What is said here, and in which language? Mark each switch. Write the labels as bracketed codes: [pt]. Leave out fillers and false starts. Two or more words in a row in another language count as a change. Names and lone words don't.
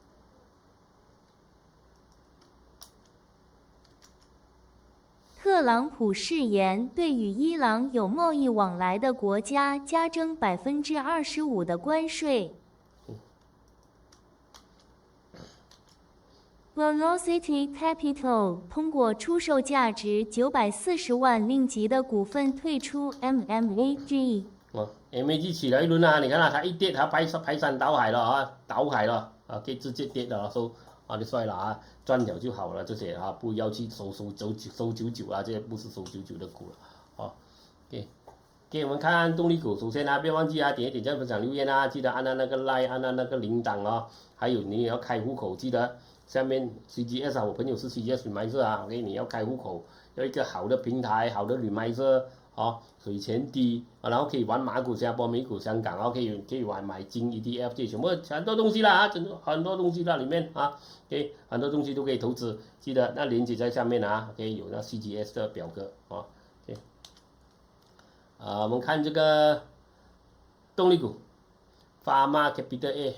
[zh] 特朗普誓言對與伊朗有貿易往來的國家加徵25%的關稅。Velocity Capital 通過出售價值940萬令吉的股份退出 MAG。 MAG 起了一輪你看它一跌，它排山倒海了倒海了可以直接跌了就算了賺了就好了，這些不要去收99這些不是收99的股了 OK，我們看動力股，首先不要忘記點一點讚、分享、留言記得按那個 like， 按那個鈴鐺還有你也要開戶口，記得下面 CGS我朋友是 CGS Remiser OK， 你要開戶口，要一個好的平台，好的 Remiser 水钱低然後可以玩馬股、新加坡、美股、香港，然後可以玩買金 ETF 這些全部很多東西啦很多東西在裡面OK 很多東西都可以投資，記得那鏈接在下面OK 有那 CGS 的表格OK 我們看這個動力股 Pharma Capital